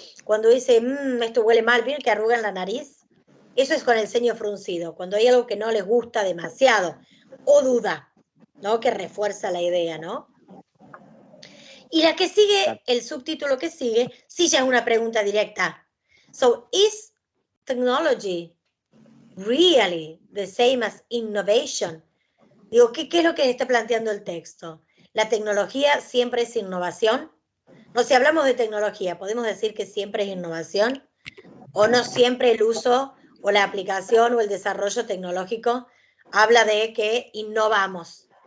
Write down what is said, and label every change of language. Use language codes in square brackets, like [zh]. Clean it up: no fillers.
[es] Cuando dice esto huele mal, ¿vieron que arrugan la nariz? Eso es con el ceño fruncido, cuando hay algo que no les gusta demasiado, o duda, ¿no? Que refuerza la idea, ¿no? Y la que sigue, el subtítulo que sigue, sí ya es una pregunta directa. [en] So, is technology really the same as innovation? [es] Digo, ¿qué es lo que está planteando el texto? ¿La tecnología siempre es innovación? No, si hablamos de tecnología, ¿podemos decir que siempre es innovación? ¿O no siempre el uso o la aplicación o el desarrollo tecnológico habla de que innovamos?